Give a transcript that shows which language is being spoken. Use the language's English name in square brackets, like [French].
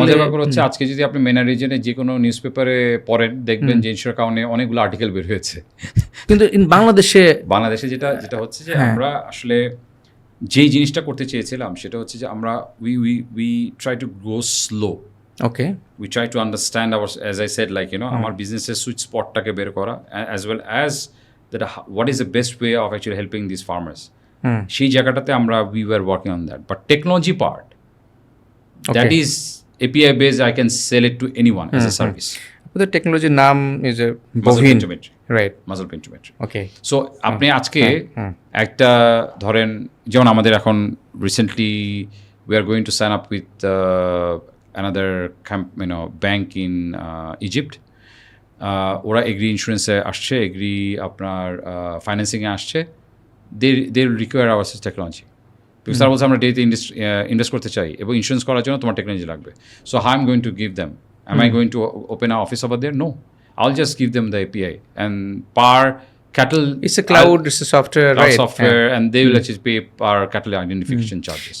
[Bangla] মজার ব্যাপার হচ্ছে আজকে যদি আপনি মেনা রিজনে যে কোনো নিউজ পেপারে পড়েন, দেখবেন যে ইনস্যুর কারণে অনেকগুলো আর্টিকেল বের হয়েছে। কিন্তু ইন বাংলাদেশে বাংলাদেশে যেটা হচ্ছে যে হ্যাঁ। আমরা আসলে যেই জিনিসটা করতে চেয়েছিলাম সেটা হচ্ছে যে আমরা [English] we try to go slow, okay, we try to understand our, as I said, like [Bangla] আমার বিজনেসের সুইট স্পটটাকে বের করা, [English] as well as that what is the best way of actually helping these farmers, [Bangla] সেই জায়গাটাতে আমরা [English] we were working on that, but technology part, that Okay. is API based, I can sell it to anyone as a service. [Bangla] ওদের টেকনোলজির নাম is a [English] Muscle বহিন, pentometry, right, muscle pentometry. Okay, so [Bangla] আপনি আজকে একটা ধরেন, যেমন আমাদের এখন [English] Recently we are going to sign up with another bank in Egypt. [Bangla] ওরা এগ্রি ইন্স্যুরেন্সে আসছে, এগ্রি আপনার ফাইন্যান্সিংয়ে আসছে, [English] they require our technology, [Bangla] বিকজ তারা বলছে আমরা ডেতে ইনভেস্ট করতে চাই এবং ইন্স্যুরেন্স করার জন্য তোমার টেকনোলজি লাগবে। [English] So how am going to give them, am I going to open an office over there? No, I'll just give them the API, and per cattle, it's a cloud, it's a software, cloud right, software, and they will actually pay per cattle identification charges.